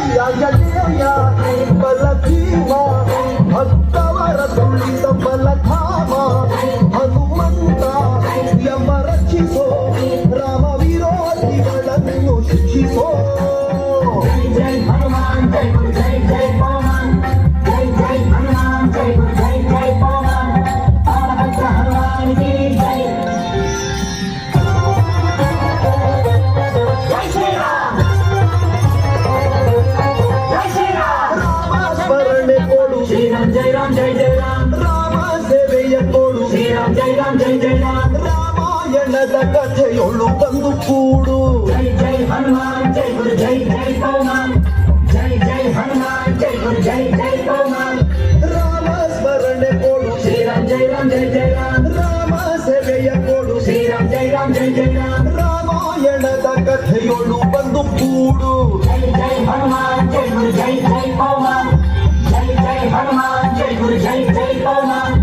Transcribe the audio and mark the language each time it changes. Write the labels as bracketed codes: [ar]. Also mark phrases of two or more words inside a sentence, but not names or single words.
[kn] ಗೆಳೆಯ ಬಲ ಜೀವ ಭಕ್ತವರ ತುಳಿತ ಬಲಧಾಮ ಹನುಮಂತ ಯಮ ರಕ್ಷಿಸೋ ರಾಮ ವಿರೋಧಿಗಳನ್ನು ಶಿಕ್ಷಿಸೋ [hi] जय हनुमान जय गुरु जय जय पवन जय जय हनुमान जय गुरु जय जय पवन भक्त हनुमान की जय जय श्री राम जय श्री राम [kn] ರಾಮ ಸ್ಮರಣೆ ಕೊಡು [hi] श्री राम जय राम जय जय राम [kn] ರಾಮ ಸೇವೆಯ ಕೊಡು [hi] श्री राम जय राम जय जय राम [kn] ರಾಮಾಯಣದ ಕಥೆಯೊಳು ಬಂದು ಕೂಡು [hi] जय जय हनुमान जय गुरु जय जय पवन जय जय हनुमान जय गुरु जय जय पवन [kn] ರಾಮ ಸ್ಮರಣೆ ಕೊಡು [hi] श्री राम जय जय राम [kn] ರಾಮ ಸೇವೆಯ ಕೊಡು [hi] श्री राम जय जय राम [kn] ರಾಮಾಯಣದ ಕಥೆಯೊಳು ಬಂದು ಕೂಡು [hi] जय जय हनुमान जय गुरु जय जय पवन जय जय हनुमान जय गुरु जय जय पवन